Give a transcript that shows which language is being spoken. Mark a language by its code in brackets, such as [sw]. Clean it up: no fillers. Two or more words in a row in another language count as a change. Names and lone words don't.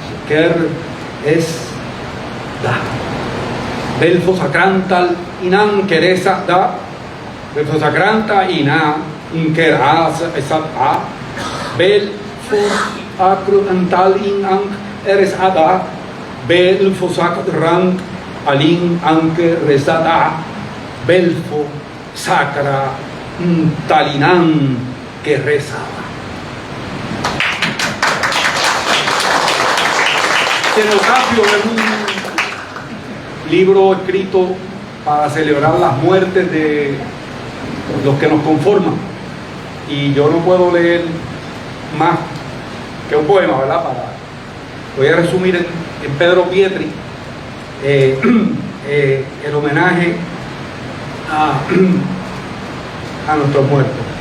[es] eresada, Belfo Sacrantalin eresada, Belfo Sacrantalin eresada, Belfo Sacrantalin eresada, Belfo Sacrantalin eresada, Belfo Sacrantalin eresada. Cenotafio es un libro escrito para celebrar las muertes de los que nos conforman. Y yo no puedo leer más que un poema, ¿verdad? Voy a resumir en Pedro Pietri el homenaje a nuestros muertos.